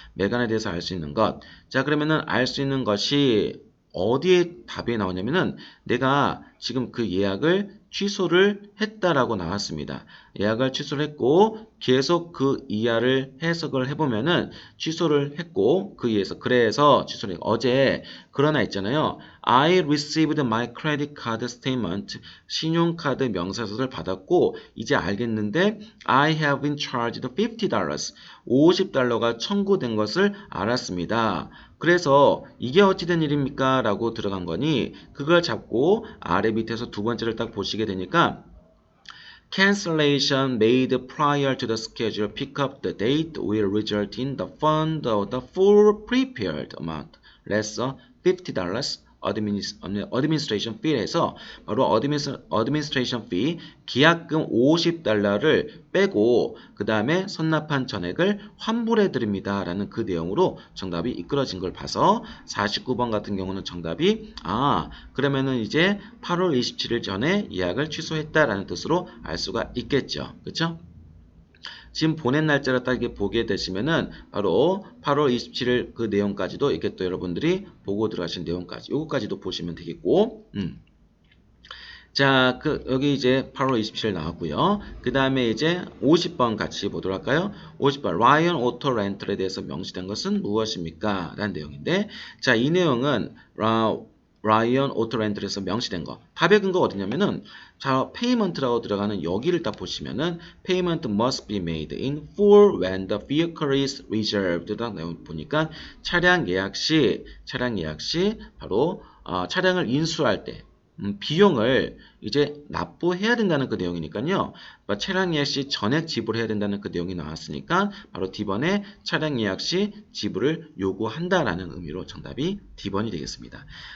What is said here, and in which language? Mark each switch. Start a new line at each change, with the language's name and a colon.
Korean: 메간에 대해서 알 수 있는 것. 자, 그러면은 알 수 있는 것이 어디에 답이 나오냐면은 내가 지금 그 예약을 취소를 했다라고 나왔습니다. 예약을 취소를 했고 계속 그 이하를 해석을 해보면은 취소를 했고 그 이해서 그래서 취소를 했고 어제 그러나 있잖아요.
English: I received my credit card statement 신용카드 명세서를 받았고 이제 알겠는데 I have been charged $50 $50가 청구된 것을 알았습니다.
Korean: 그래서 이게 어찌된 일입니까?
English: 라고 들어간 거니 그걸 잡고 아래 밑에서 두 번째를 딱 보시게 되니까 cancellation made prior to the schedule pick up the date will result in the fund of the full prepared amount less
Korean: $50 administration fee에서 바로 administration fee 계약금 $50를 빼고 그 다음에 선납한 전액을 환불해 드립니다 라는 그 내용으로 정답이 이끌어진 걸 봐서 49번 같은 경우는 정답이 그러면은 이제 8월 27일 전에 예약을 취소했다라는 뜻으로 알 수가 있겠죠. 그렇죠? 지금 보낸 날짜를 딱 이렇게 보게 되시면은 바로 8월 27일 그 내용까지도 이렇게 또 여러분들이 보고 들어가신 내용까지 요거까지도 보시면 되겠고 자, 여기 이제 8월 27일 나왔고요. 그 다음에 이제 50번 같이 보도록 할까요? 50번 라이언 오토 렌털에 대해서 명시된 것은 무엇입니까? 라는 내용인데 자, 이 내용은 라이언 오토 렌털에서 명시된 거.
English: 답의 근거가 어디냐면은 자, payment라고 들어가는 여기를 딱 보시면은 payment must be made in full when the vehicle is reserved.
Korean: 딱 보니까 차량 예약 시 바로 차량을 인수할 때 비용을 이제 납부해야 된다는 그 내용이니까요. 차량 예약 시 전액 지불해야 된다는 그 내용이 나왔으니까 바로 D번에 차량 예약 시 지불을 요구한다라는 의미로 정답이 D번이 되겠습니다.